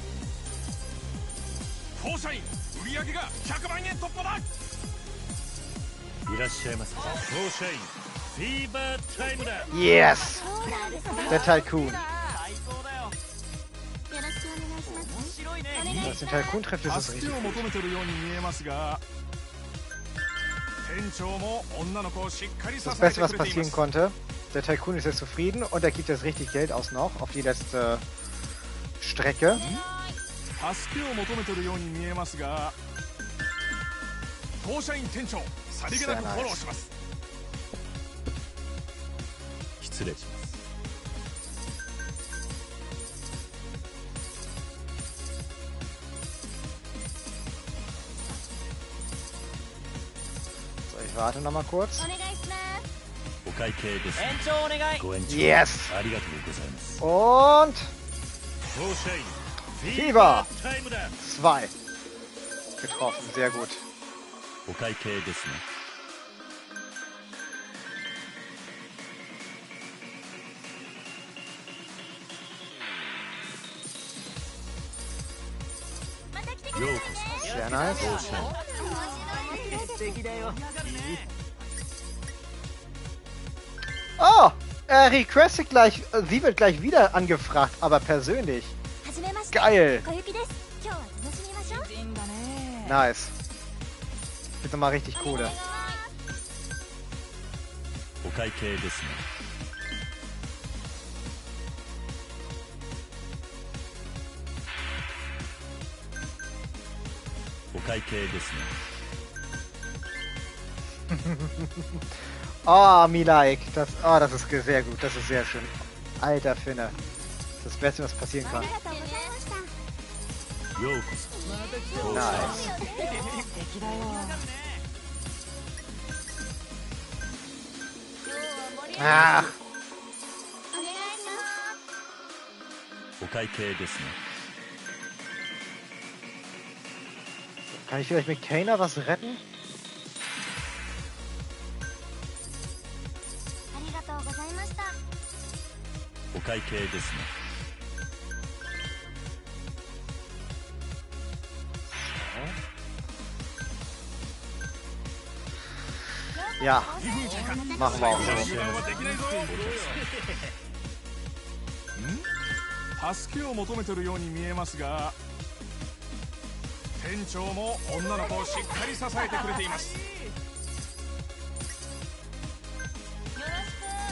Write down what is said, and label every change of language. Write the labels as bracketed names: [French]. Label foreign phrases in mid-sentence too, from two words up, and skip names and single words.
[Japanese] フォーシャイン売り上げが100万円突破だ。いらっしゃいませ。フォーシャインフィーバータイムだ。 Yes! そうなんですね。 [German] Der Tycoon. [Japanese] 最高だよ。よろしくお願いします。面白いね。お願い Wenn し es ま den す。 [German] Tycoon trifft, ist es [Japanese] 助 richtig けを gut. 求めてるように見えますが、店長も女の子をしっかり支 Das え Beste, て was くれていま passieren す。 konnte. [German] Der Tycoon ist jetzt zufrieden und er gibt jetzt richtig Geld aus noch auf die letzte Strecke. [Japanese] 助けを求めてるように見えますが、フォーシャイン店長さりげなくフォローします。失礼します。 [German] So, ich warte noch mal kurz. [Japanese] お願いします。お会計ですね。延長お願い。ご延長 Yes! ありがとうございます。 Und フォーシャインフィー Fieber バータイムだ。 2. [German] Getroffen, sehr gut. [Japanese] お会計ですね。また来てくようだこさいね。 [German] Sehr nice. [Japanese] そ。フォーシャイン面白いです。素敵だよ。 Oh! [German] Er requestet gleich, sie wird gleich wieder angefragt, aber persönlich. [Japanese] はじめまして。 Geil! 小雪です。今日は楽しみましょう。美人だね。 [German] Nice. Bitte mal richtig [Japanese] お願 Kohle. いします。お会計ですね。 お会計ですね。 [German] Oh, Milaik. Das ist sehr gut. Das ist sehr schön. Alter Finne. Das ist das Beste, was passieren [Japanese] あ kann. りがとうございました。ようこそ。 Nice. 敵だよ。今日は盛り上がり Ah, お願いします。お会計ですね。 [German] kann ich vielleicht mit Kana was retten? [Japanese] ありがとうございました。お会計ですね。 Ja, ま [German] machen wir auch [Japanese] 油 so. 断はできないぞ。助けを求めてるように見えますが、店長も女の子をしっかり支えてくれています。よろしく。タイプ